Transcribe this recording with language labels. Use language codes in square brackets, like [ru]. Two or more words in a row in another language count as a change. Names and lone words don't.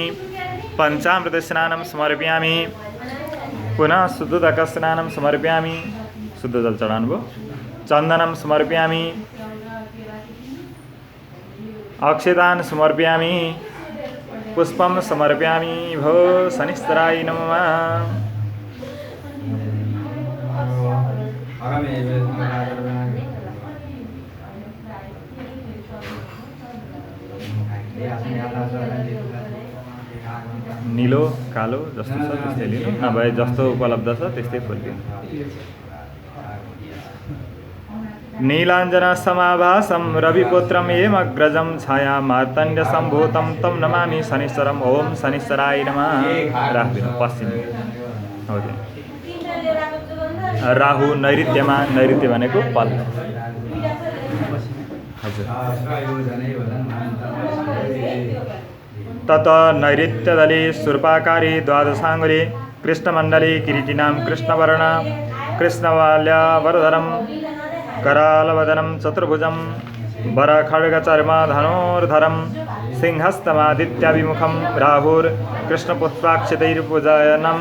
[sa] पञ्चामृतस्नानं समर्पयामि। पुनः शुद्धोदकस्नानं समर्पयामि। [ne] शुद्ध जल चढाउनु भयो। [sa] चन्दनं समर्पयामि। अक्षतान् समर्पयामि। पुष्पं समर्पयामि। भो शनिश्चराय नमः। [ne] नीलो कालो जस्तो छ त्यस्तै लिनु, नभए जस्तो उपलब्ध छ त्यस्तै फुल लिनु। [sa] नीलाञ्जन समाभासं रविपुत्रं हेमग्रजं छाया मार्तण्ड सम्भूतं तं नमामि शनिश्चरम्। ओम शनिश्चराय नमः [ne] राखिदिनु। पश्चिम हो राहु नैऋत्यमा, नैऋत्य भनेको पल्लो। [sa] हजुर तत नैऋत्यदले शूर्पाकारी द्वादशाङ्गुली कृष्णमण्डली किरीटिनां कृष्णवर्ण कृष्णवाल्यावरधरं करालवदनं चतुर्भुजं वरखड्गचर्म धनुर्धरं सिंहस्तमादित्याभिमुखं राहुर्कृष्णपुष्पाक्षतैर्पूजनम्।